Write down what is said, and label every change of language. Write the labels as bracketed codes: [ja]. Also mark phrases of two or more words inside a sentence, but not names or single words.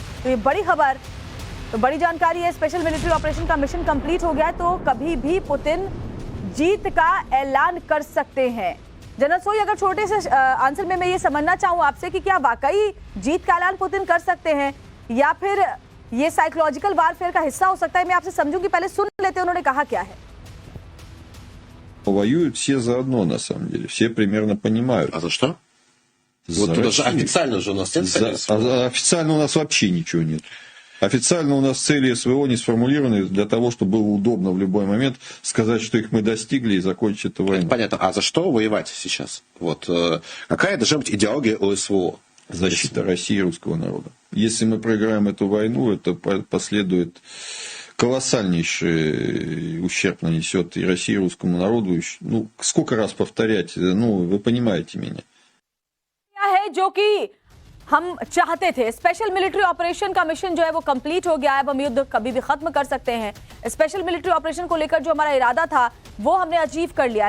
[hi] तो ये बड़ी खबर, तो बड़ी जानकारी है। [en] special military operation [hi] का [en] mission complete [hi] हो गया है, तो कभी भी पुतिन जीत का ऐलान कर सकते हैं? जनरल सोई, अगर छोटे से आंसर में मैं ये समझना चाहूँ आपसे कि क्या वाकई जीत का ऐलान पुतिन कर सकते हैं या फिर ये [en] psychological warfare [hi] का हिस्सा हो सकता है? मैं आपसे समझूंगी, पहले सुन लेते हैं उन्होंने कहा क्या है। [ru] Воюют все заодно, на самом деле. Все примерно понимают. А за что? За Вот даже Россию. официально же у нас нет За- цели. Официально у нас вообще ничего нет. Официально у нас цели СВО не сформулированы для того, чтобы было удобно в любой момент сказать, что их мы достигли и закончить эту войну. Понятно. А за что воевать сейчас? Вот. Какая должна быть идеология у СВО? Защита России и русского народа. Если мы проиграем эту войну, это последует колоссальнейший ущерб нанесет и России, и русскому народу. Ну, сколько раз повторять? Ну, вы понимаете меня. [hi] क्या है जो कि हम चाहते थे? [en] special military operation [hi] का मिशन जो है वो कंप्लीट हो गया है। अब हम युद्ध कभी भी खत्म कर सकते हैं। [en] special military operation [hi] को लेकर जो हमारा इरादा था वो हमने अचीव कर लिया है।